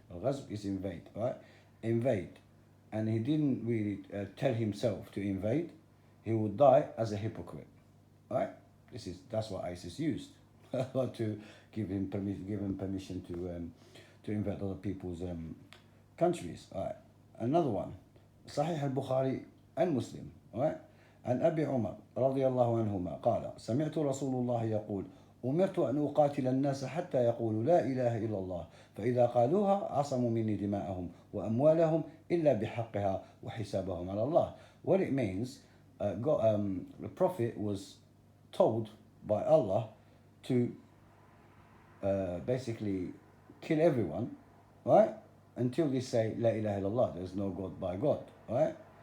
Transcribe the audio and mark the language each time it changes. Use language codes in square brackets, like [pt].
[en] Al-Ghazw is invade, right? Invade. And he didn't really tell himself to invade, he would die as a hypocrite, right? That's what ISIS used to give him permission to invade other people's countries. All right. Another one, Sahih al-Bukhari and Muslim, all right? [ar] عن أبي عمر رضي الله عنهما قال سمعت رسول الله يقول أمرت أن أقاتل الناس حتى يقولوا لا إله إلا الله فإذا قالوها عصموا مني دماءهم وأموالهم إلا بحقها وحسابهم على الله. [en] What it means, the Prophet was told by Allah to basically kill everyone, right? Until they say [ar] La ilaha illallah, [en] there's no God by God, right?